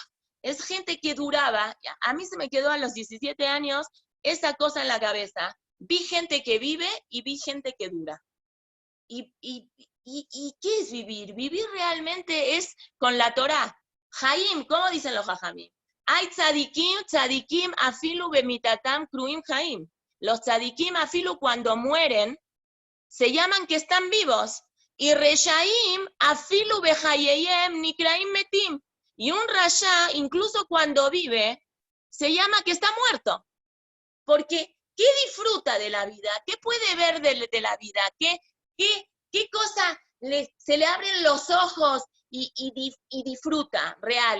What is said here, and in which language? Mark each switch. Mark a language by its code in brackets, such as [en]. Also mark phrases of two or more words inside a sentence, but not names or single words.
[es] Es gente que duraba. A mí se me quedó a los 17 años esa cosa en la cabeza. Vi gente que vive y vi gente que dura. ¿Y qué es vivir? Vivir realmente es con la Torá. Jaim, ¿cómo dicen los jajamim? [he] Hay צדיקים אפילו במיתתם קרויים חיים. [es] Los [he] צדיקים אפילו [es] cuando mueren se llaman que están vivos. [he] Y רשעים אפילו בחייהם נקראים מתים. [es] Y un rasha, incluso cuando vive, se llama que está muerto. Porque, ¿qué disfruta de la vida? ¿Qué puede ver de la vida? ¿Qué cosa se le abren los ojos y disfruta real?